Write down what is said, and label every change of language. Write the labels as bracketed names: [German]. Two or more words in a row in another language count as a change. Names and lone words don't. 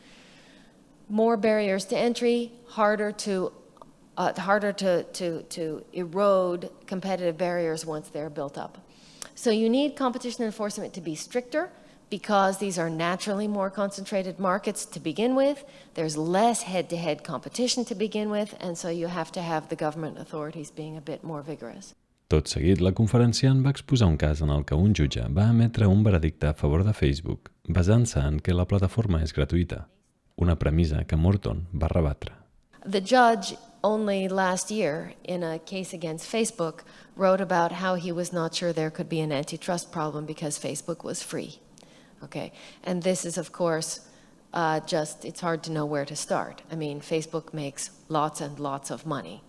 [English] More barriers to entry, harder to erode competitive barriers once they're built up. So you need competition enforcement to be stricter because these are naturally more concentrated markets to begin with. There's less head-to-head competition to begin with, and so you have to have the government authorities being a bit more vigorous. [Catalan] Tot seguit, la conferenciant va exposar un cas en el que un jutge va emetre un veredicte a favor de Facebook basant-se en que la plataforma és gratuïta, una premissa que Morton va rebatre. [English] The judge only last year, in a case against Facebook, wrote about how he was not sure there could be an antitrust problem because Facebook was free. Okay, and this is, of course, it's hard to know where to start. I mean, Facebook makes lots and lots of money.